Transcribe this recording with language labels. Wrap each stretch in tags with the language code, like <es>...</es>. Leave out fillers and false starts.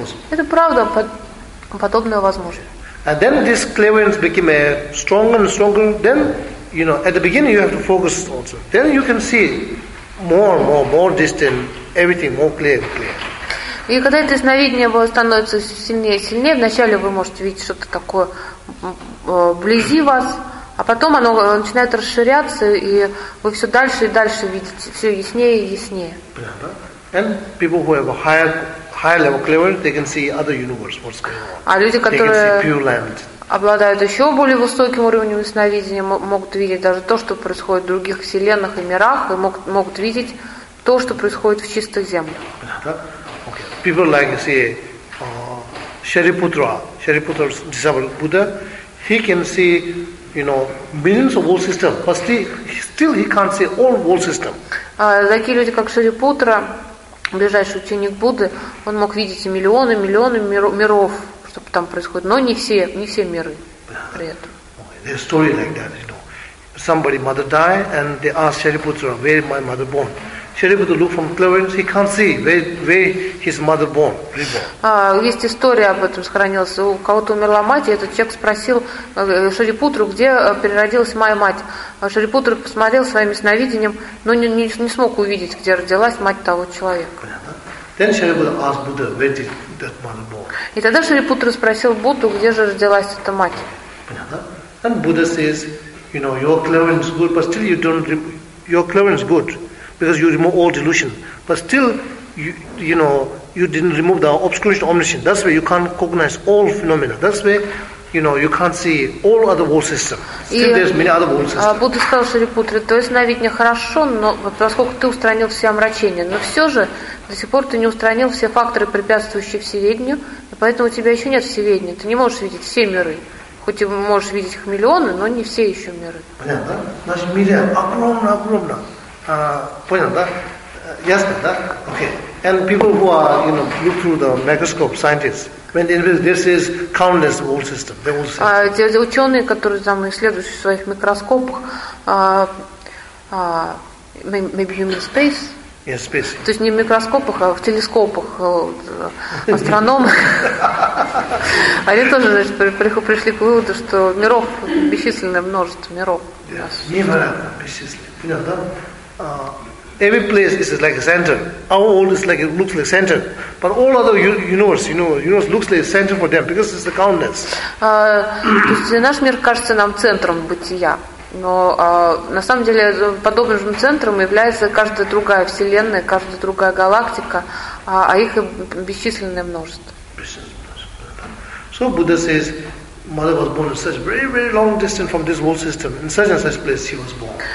<ru>Это правда, подобное возможно.</ru> <en>And then this clairvoyance became stronger and stronger. Then, you know, at the beginning you have to focus also. Then you can see more distant, everything more clear.</en> <ru>И когда это ясновидение становится все сильнее и сильнее, вначале вы можете видеть что-то такое вблизи вас, а потом оно начинает расширяться, и вы все дальше и дальше видите, все яснее и яснее.</ru> <en>And people who have a higher level clairvoyance, they can see other universe, what's going on.</en> <ru>А люди, которые</ru> <en>they can see pure land.</en> <ru>Обладают еще более высоким уровнем ясновидения, могут видеть даже то, что происходит в других вселенных и мирах, и могут видеть то, что происходит в чистых землях.</ru> <en>Okay. People like say Shariputra, Shariputra's disciple Buddha, he can see, you know, millions of world systems, but still he can't see all world system.</en> <ru>Такие люди, как Шарипутра, ближайший ученик Будды, он мог видеть миллионы миров, что там происходит, но не все миры при этом.</ru> <en>There's a story like that, you know. Somebody mother died and they asked Shariputra, where my mother born? Shariputra looked from clairvoyance, he can't see where his mother born.</en> <ru>Есть история об этом, сохранилась. У кого-то умерла мать, и этот человек спросил Шарипутру, где переродилась моя мать. Шарипутра посмотрел своим ясновидением, но не смог увидеть, где родилась мать того человека.</ru> <en>Then Shariputra asked Buddha, where did that mother born?</en> <ru>И тогда Шарипутра спросил Будду, где же родилась эта мать. Понятно?</ru> <en>And Buddha says, you know, your clairvoyance is good, but still your clairvoyance is good. Because you remove all delusion, but still, you know, you didn't remove the obscuration, omniscience. That's where you can't cognize all phenomena. That's where, you know, you can't see all other world system. Still, there's many other world system.</en> <ru>Будда сказал Шарипутре, то есть навидение хорошо, но поскольку ты устранил все омрачения, но все же до сих пор ты не устранил все факторы, препятствующие всеведению, и поэтому у тебя еще нет всеведения. Ты не можешь видеть все миры. Хоть и можешь видеть их миллионы, но не все еще миры. Понятно? Наш мир огромно. Понял, да? Ясно, да? Okay.</ru> <en>And people who are, you know, look through the microscope, scientists, when they invest, this is countless world system. They will see.</en> <ru>Те ученые, которые там исследуют в своих микроскопах,</ru> <en>maybe human space, Especie.</en> <ru>То есть не в микроскопах, а в телескопах астрономы. Они тоже, значит, пришли к выводу, что миров бесчисленное множество миров. Невероятно бесчисленное.</ru> <en>Every place is like a center. Our world is like, it looks like a center. But all other universe, you know, universe looks like a center for them because it's the countless.</en> <ru>То есть наш мир кажется нам центром бытия. Но на самом деле подобным центром является каждая другая вселенная, каждая другая галактика, а их бесчисленное множество.</ru> <en>So Buddha says, mother was born in such very, very long distance from this whole system, in such and such place she was born.</en>